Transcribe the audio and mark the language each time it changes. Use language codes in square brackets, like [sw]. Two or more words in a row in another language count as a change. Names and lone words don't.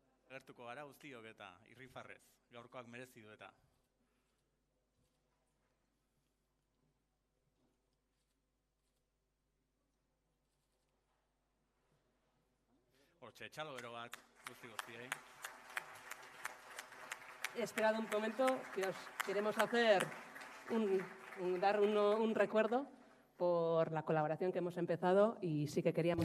[eu] Gertuko gara guztiok eta irrifarrez, gaurkoak merezi du eta. Hortxe, txalo bero bat, guztiei. [es] Esperad un momento, que os queremos hacer dar un recuerdo por la colaboración que hemos empezado y sí que queríamos...